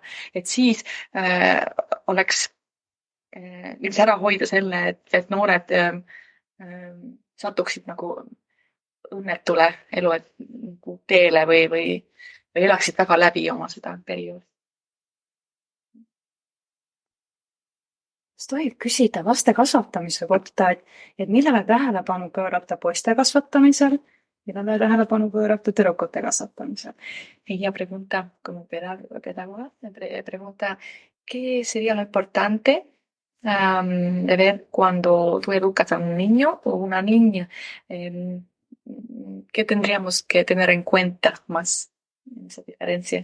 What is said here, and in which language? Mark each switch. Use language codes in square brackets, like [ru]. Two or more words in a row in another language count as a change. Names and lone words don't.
[et] Et siis oleks võiks ära hoida selle, et noored satuksid nagu õnnetule elu teele või elaksid väga läbi oma seda perioodi. Kas tohib küsida laste kasvatamise kohta, et millele tähelepanu pöörata poiste kasvatamisel, millele tähelepanu pöörata tüdrukute kasvatamisel? [es] Ella pregunta, como pedagoga, pregunta ¿qué sería lo importante de ver cuando tú educas a un niño o una niña? ¿Qué tendríamos que tener en cuenta más en esa diferencia?